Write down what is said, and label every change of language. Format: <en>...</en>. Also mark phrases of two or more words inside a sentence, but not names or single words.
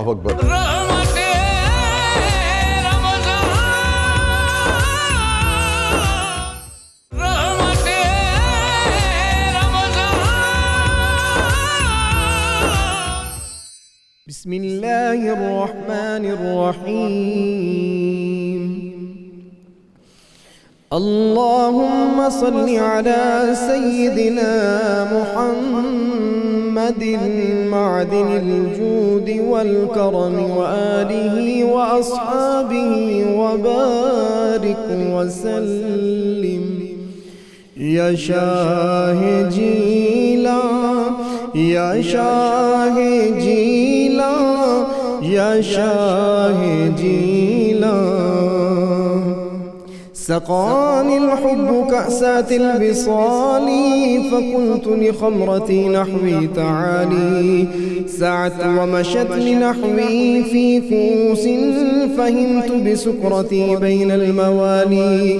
<ar>اللہ اکبر. بسم اللہ الرحمن الرحیم. اللہم صل علی سیدنا محمد معدن الجود والکرم وآلہ واصحابہ وبارک وسلم. یا شاہ جیلان، یا شاہ جیلان، یا شاہ جیلان، سقاني الحب كأسات البصال فقلت لخمرتي نحوي تعالي، سعت ومشت لنحوي في كوس فهمت بسكرتي بين الموالي،</ar>